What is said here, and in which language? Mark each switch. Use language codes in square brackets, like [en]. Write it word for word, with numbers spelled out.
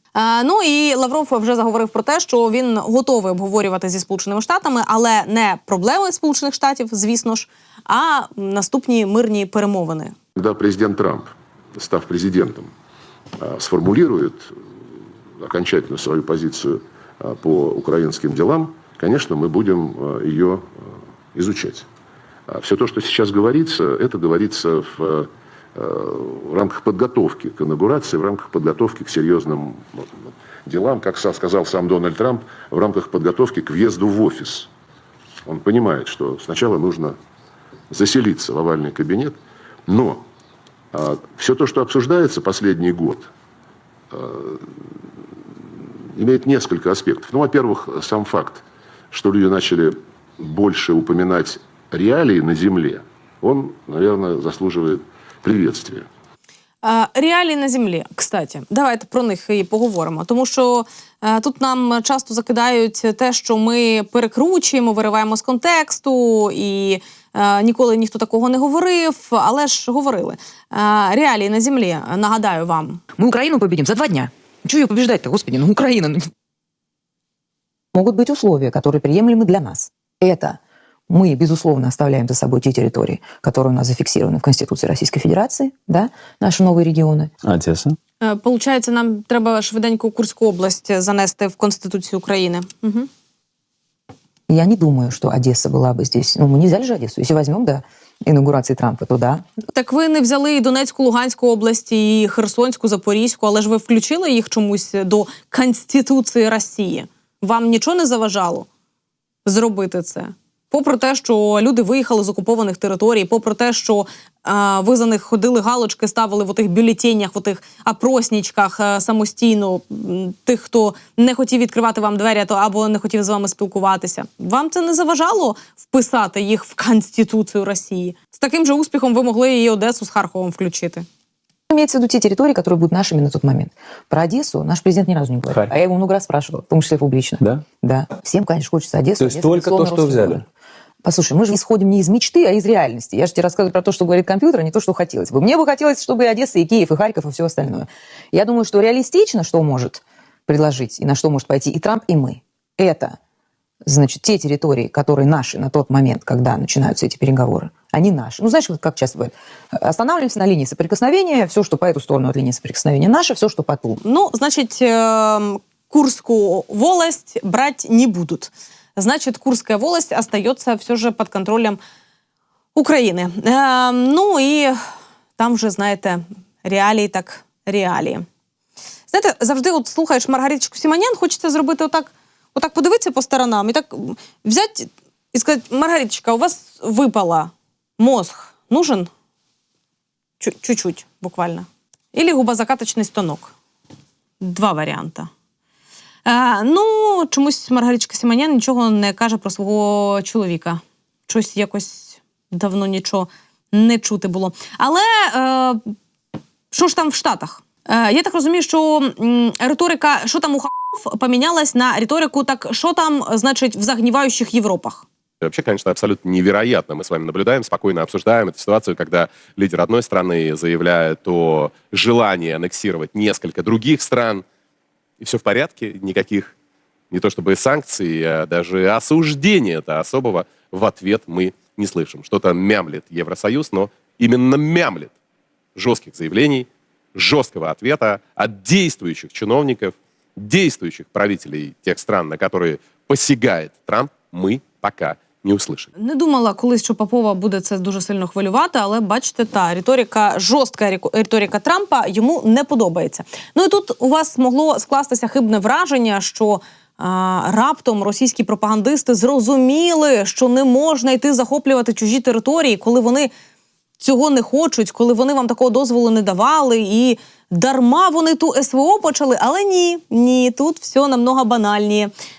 [uk] Е, ну, і Лавров вже заговорив про те, що він готовий обговорювати зі Сполученими Штатами, але не проблеми Сполучених Штатів, звісно ж, а наступні мирні перемовини. Коли президент Трамп, став президентом, сформулює [ru] окончательно свою [uk] позицію по українським справам, звісно, ми будемо її вивчати. [ru] Все то, что сейчас говорится, это говорится в, в рамках подготовки к инаугурации, в рамках подготовки к серьезным делам, как сказал сам Дональд Трамп, в рамках подготовки к въезду в офис. Он понимает, что сначала нужно заселиться в овальный кабинет, но все то, что обсуждается последний год, имеет несколько аспектов. Ну, во-первых, сам факт, что люди начали больше упоминать [uk] реалії на землі, [ru] он, наверное, заслуживает приветствия. [uk] Реалії на землі, [ru] кстати. [uk] Давайте про них і поговоримо. Тому що е, тут нам часто закидають те, що ми перекручуємо, вириваємо з контексту, і е, ніколи ніхто такого не говорив, але ж говорили. Е, реалії на землі, нагадаю вам. [ru] Ми Україну победим за два дня. Чого її побіждать-то, господи, ну Україна. Могут быть условия, которые приемлемы для нас. Это мы, безусловно, оставляем за собой те территории, которые у нас зафиксированы в Конституции Российской Федерации, да, наши новые регионы. Одесса. [uk] Получається, нам треба швиденько Курську область занести в Конституцию Украины. Угу. [ru] Я не думаю, что Одесса была бы здесь. Ну, мы не взяли же Одессу. Если возьмем до інаугурації Трампа, то да. [uk] Так ви не взяли і Донецьку, Луганську області, і Херсонську, Запорізьку, але ж ви включили їх чомусь до Конституції Росії. Вам нічого не заважало? зробити це. Попри те, що люди виїхали з окупованих територій, попри те, що е, ви за них ходили галочки, ставили в отих бюлетенях, в отих опроснічках е, самостійно м, тих, хто не хотів відкривати вам двері то, або не хотів з вами спілкуватися. Вам це не заважало вписати їх в Конституцію Росії? З таким же успіхом ви могли і Одесу з Харковом включити. [ru] Имеется в виду те территории, которые будут нашими на тот момент. Про Одессу наш президент ни разу не говорил. Харьков. А я его много раз спрашивала, в том числе публично. Да? Да. Всем, конечно, хочется Одессу. То есть Одесса, только то, что взяли? Город. Послушай, мы же исходим не из мечты, а из реальности. Я же тебе рассказываю про то, что говорит компьютер, а не то, что хотелось бы. Мне бы хотелось, чтобы и Одесса, и Киев, и Харьков, и все остальное. Я думаю, что реалистично, что может предложить, и на что может пойти и Трамп, и мы, это, значит, те территории, которые наши на тот момент, когда начинаются эти переговоры, они наши. Ну, знаешь, как часто бывает, останавливаемся на линии соприкосновения, все, что по эту сторону от линии соприкосновения наше, все, что по ту. Ну, значит, Курскую волость брать не будут. Значит, Курская волость остается все же под контролем Украины. Ну, и там же, знаете, реалии так реалии. [uk] Знаєте, завжди от слухаєш Маргариточку Сіманян, хочеться зробити отак, отак подивитися по сторонам і так взяти і сказати, Маргариточка, у вас випала, [ru] мозг нужен? Чуть-чуть, буквально. Или губозакаточний станок. [uk] Два варіанти. Е, ну, чомусь Маргариточка Сіманян нічого не каже про свого чоловіка. Щось якось давно нічого не чути було. Але е, що ж там в Штатах? Е, я так розумію, що м, риторика «що там у ха**ов» помінялась на риторику «так що там, значить, [ru] в загнивающих Європах». Вообще, конечно, абсолютно невероятно. Мы с вами наблюдаем, спокойно обсуждаем эту ситуацию, когда лидер одной страны заявляет о желании аннексировать несколько других стран. И все в порядке, никаких, не то чтобы санкций, а даже осуждения-то особого в ответ мы не слышим. Что-то мямлит Евросоюз, но именно мямлит. Жестких заявлений, жесткого ответа от действующих чиновников, действующих правителей тех стран, на которые посягает Трамп, мы пока не услышим. [uk] Не думала колись, що Попова буде це дуже сильно хвилювати, але бачите, та риторика, жорстка риторика Трампа йому не подобається. Ну і тут у вас могло скластися хибне враження, що а, раптом російські пропагандисти зрозуміли, що не можна йти захоплювати чужі території, коли вони цього не хочуть, коли вони вам такого дозволу не давали і дарма вони ту СВО почали, але ні, ні, тут все намного банальніше.